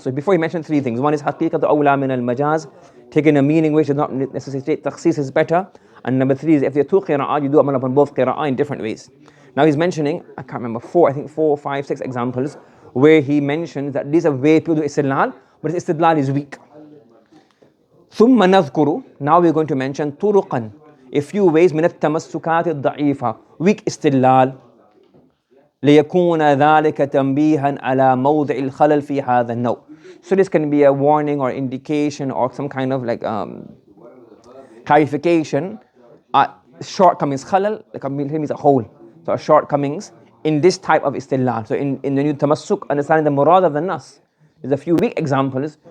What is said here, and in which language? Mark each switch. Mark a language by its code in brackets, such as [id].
[en] So before he mentioned 3 things. One is haqiqatu awla min al-majaz, taking a meaning which does not necessitate takhsis is better. And number 3 is if there are 2 qira'ah, you do amal upon both qira'ah in different ways. Now he's mentioning, I can't remember, 4, 5, 6 examples where he mentions that these are ways people do istidlal, but his istidlal is weak. [ar] ثم نذكر, [en] now we're going to mention [ar] طرقا, [en] a few ways [ar] من التمسكات الضعيفة, weak استدلال, ليكون ذلك تنبيها على موضع الخلل في هذا النوع. [en] So this can be a warning or indication or some kind of like clarification at shortcomings. Khalal means a hole. So shortcomings in this type of istidlal. So in the new tamassuk, understanding the murad of the nas, there's a few weak examples.